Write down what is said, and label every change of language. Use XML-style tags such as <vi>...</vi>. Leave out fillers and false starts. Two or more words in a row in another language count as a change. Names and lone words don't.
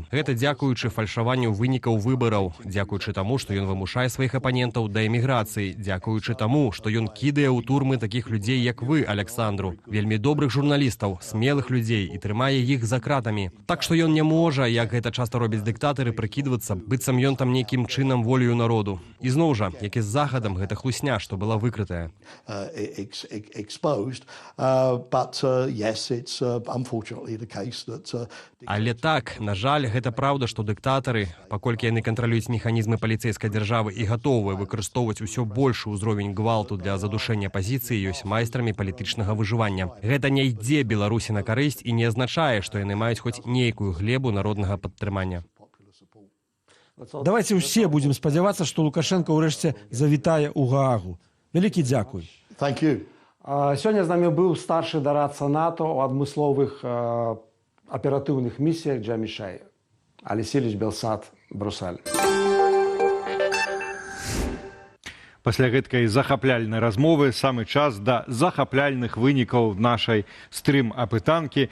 <be>Гэта дзякуючы фальшаванню вынікаў выбараў, дзякуючы таму, што ён вымушае сваіх апанентаў да эміграцыі, дзякуючы таму, што ён кідае ў турмы такіх людзей, як вы, Александру, вельмі добрых журналістаў, смелых людзей і трымае іх за кратамі. Так што ён не можа, як гэта часта робяць дыктатары, прыкідвацца, быццам ён там нейкім чынам волею народу. І зноў жа, як і з захадам, гэта хлусня, што была выкрытая. exposed.</be> <en>But yes, it's unfortunately the case that...</en> <be>Але так, на жаль, гэта праўда, што дыктатары, паколькі яны кантралююць механізмы паліцэйскай дзяржавы і гатовыя выкарыстоўваць усё большы ўзровень гвалту для задушэння пазіцыі, ёсць майстрамі палітычнага выжывання. Гэта не ідзе Беларусі на карысць і не азначае, што яны маюць хоць нейкую глебу народнага падтрымання. Давайте ўсе будзем спадзявацца, што Лукашенко ўрэшце завітае ў Гаагу. Вялікі дзякуй.</be> <en>Thank you.</en> <be>Сёння з намі быў старшы дарадца НАТО ў адмысловых аператыўных місіях Джамішай. Алексей Белсат, Брюссель. Пасля гэткай захапляльнай размовы самы час да захапляльных вынікаў нашай стрым-апытанкі.</be>